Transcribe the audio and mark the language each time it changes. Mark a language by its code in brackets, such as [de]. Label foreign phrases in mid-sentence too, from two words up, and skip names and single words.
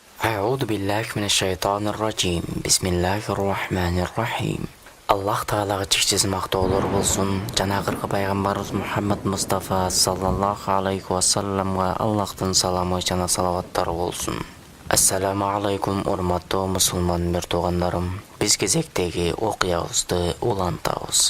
[ar] أعوذ بالله من الشيطان الرجيم بسم الله الرحمن الرحيم [ky] Аллах Таалага чексиз мактоолор болсун. Жанагыркы пайгамбарыбыз Мухаммад Мустафа [ar] صلى الله عليه وسلم [ky] Аллахтын саламы жана салаваттары болсун. [ar] السلام عليكم, [ky] урматтуу мусулман туугандарым. Биз кезектеги окуябызды улантабыз.